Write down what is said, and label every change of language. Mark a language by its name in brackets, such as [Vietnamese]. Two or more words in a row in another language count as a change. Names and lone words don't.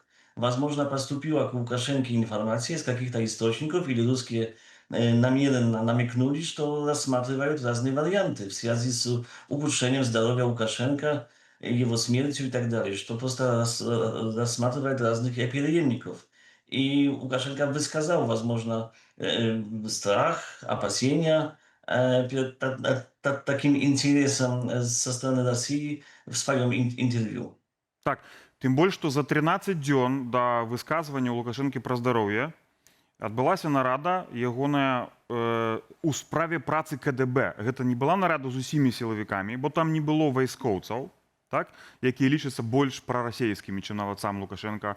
[Russian] Возможно, поступила к Лукашенко информация из каких-то источников, или русские намеренно намекнули, что рассматривают разные варианты в связи с улучшением здоровья Лукашенко, его смертью и так далее, что просто рассматривают разных преемников. И Лукашенко высказал, возможно, страх, опасения перед таким интересом со стороны России в своем интервью. [Belarusian] Так, тым больш, што за 13 дзён да высказвання ў Лукашэнкі пра здароўе адбылася нарада ягоная у справе працы КДБ. Гэта не была нарада з усімі сілавікамі, бо там не было вайскоўцаў, так, якія лічацца больш прарасейскімі, чым нават сам Лукашенко.